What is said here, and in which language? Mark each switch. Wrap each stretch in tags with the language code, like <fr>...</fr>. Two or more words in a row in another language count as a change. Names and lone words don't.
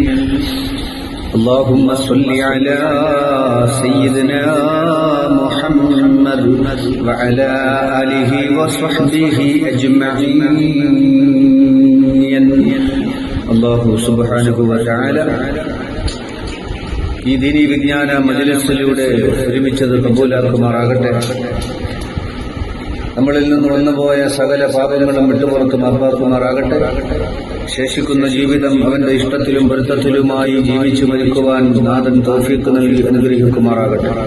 <ar>اللهم صل على سيدنا محمد وعلى آله وصحبه أجمعين. الله سبحانه وتعالى</ar> <ml>ഈ ദീനീ വിജ്ഞാന മജ്‌ലിസിലൂടെ ഒരുമിച്ചത് കബൂലാക്കുമാറാകട്ടെ. നമ്മളിൽ നിന്ന് വന്നുപോയ സകല പാപങ്ങളും വിട്ടുപുറത്ത് മാപ്പാക്കുമാറാകട്ടെ. ശേഷിക്കുന്ന ജീവിതം അവന്റെ ഇഷ്ടത്തിലും പൊരുത്തത്തിലുമായി ജീവിച്ചു മരിക്കുവാൻ നാഥൻ തൗഫീഖ് നൽകി അനുഗ്രഹിക്കുമാറാകട്ടെ.</ml>